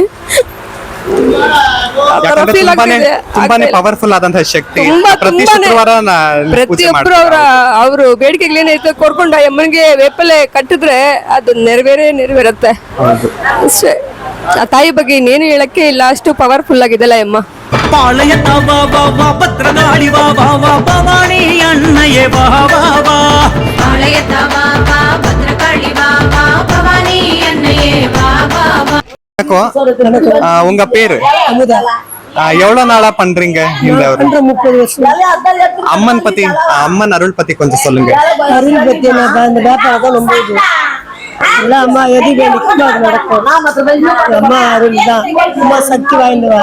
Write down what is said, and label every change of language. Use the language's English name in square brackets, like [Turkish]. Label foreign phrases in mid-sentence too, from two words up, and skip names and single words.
[Kannada] ತುಂಬಾನೇ ಪವರ್ಫುಲ್ ಆದಂತಹ ಶಕ್ತಿ. ಪ್ರತಿಯೊಬ್ಬರು ಅವರು ಬೇಡಿಕೆಗಳೇನೈತೆ ಕೊಡ್ಕೊಂಡು ಆ ಅಮ್ಮನಿಗೆ ವೇಪಲೆ ಕಟ್ಟಿದ್ರೆ ಅದು ನೆರವೇರತ್ತೆ ಅಷ್ಟೇ. ಆ ತಾಯಿ ಬಗ್ಗೆ ಇನ್ನೇನು ಹೇಳಕ್ಕೆ ಇಲ್ಲ, ಅಷ್ಟು ಪವರ್ಫುಲ್ ಆಗಿದೆಲ್ಲ ಅಮ್ಮ. [Tamil] பாளயத வா வா வா பத்ரகாளி வா வா வா பவானி அன்னையே வா வா வா. பாளயத வா வா பத்ரகாளி வா வா பவானி அன்னையே வா வா வா. உங்க பேரு எவ்வளவு நாளா பண்றீங்க இந்த? 30 வருஷம். அம்மன் பத்தி, அம்மன் அருள் பத்தி கொஞ்சம் சொல்லுங்க. அருள் பத்தி இந்த வியாபாரம் தான் ரொம்ப இல்ல அம்மா எதுவுமே நிச்சயமாக நடக்கும். அம்மா அருள் தான் ரொம்ப சக்தி வாய்ந்தவா.